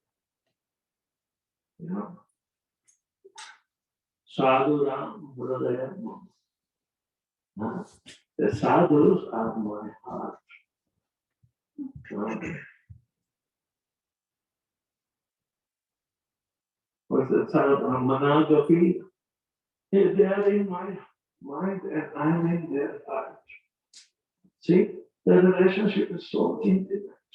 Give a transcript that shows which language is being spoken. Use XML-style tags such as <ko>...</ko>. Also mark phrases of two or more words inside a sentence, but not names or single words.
<sa>Sadhu Ram Hridaya.</sa> <en>The sadhus are my heart. What's the sadhu?</en> <sa>Managapi.</sa> <en>They are in my mind and I'm in their heart. See, the relationship is so intimate.</en>